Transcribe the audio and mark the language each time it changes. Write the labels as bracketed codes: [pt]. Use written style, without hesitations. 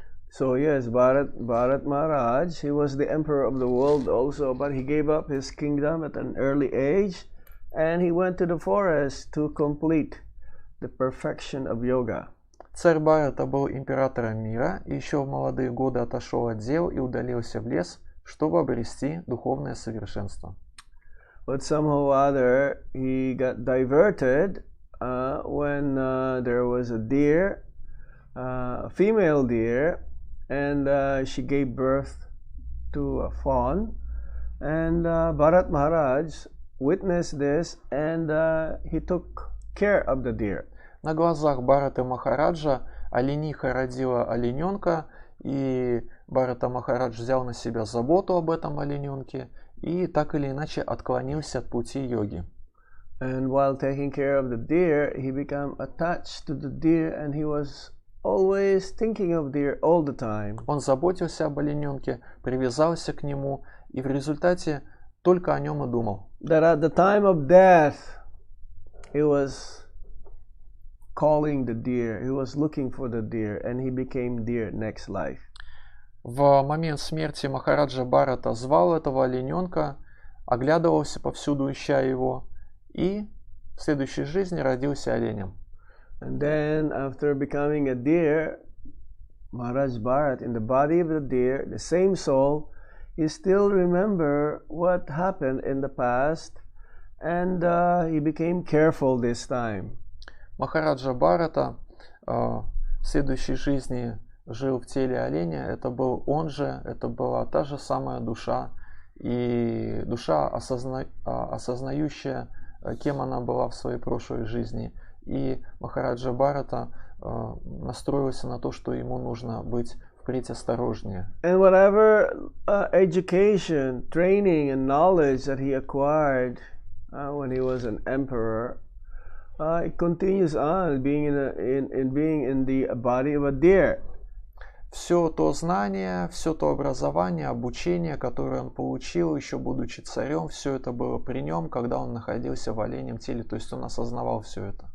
[en] So yes, Bharat Maharaj, he was the emperor of the world also, but he gave up his kingdom at an early age, and he went to the forest to complete the perfection of yoga. [ru] Царь Бхарата был императором мира, и еще в молодые годы отошел от дел и удалился в лес, чтобы обрести духовное совершенство. [en] But somehow or other, he got diverted when there was a deer, a female deer, and she gave birth to a fawn. And Bharat Maharaj witnessed this, and he took care of the deer. [ru] На глазах Бхараты Махараджа олениха родила олененка, и Бхарата Махарадж взял на себя заботу об этом олененке и так или иначе отклонился от пути йоги. [en] And while taking care of the deer, he became attached to the deer, and he was always thinking of deer all the time. [ru] Он заботился об олененке, привязался к нему, и в результате только о нем и думал. [en] That at the time of death, he was calling the deer, he was looking for the deer, and he became deer next life. [ru] В момент смерти Махараджа Бхарата звал этого олененка, оглядывался повсюду, ища его, и в следующей жизни родился оленем. [en] And then after becoming a deer, Maharaj Bharat, in the body of the deer, the same soul, he still remember what happened in the past, and he became careful this time. [ru] Махараджа Бхарата в следующей жизни жил в теле оленя. Это был он же, это была та же самая душа, и душа, осознающая, кем она была в своей прошлой жизни. И Махараджа Бхарата настроился на то, что ему нужно быть впредь осторожнее. [en] And whatever education, training and knowledge that he acquired when he was an emperor, it continues on being in the body of a deer. [ru] Все то знание, все то образование, обучение, которое он получил, еще будучи царем, все это было при нем, когда он находился в оленем теле, то есть он осознавал все это.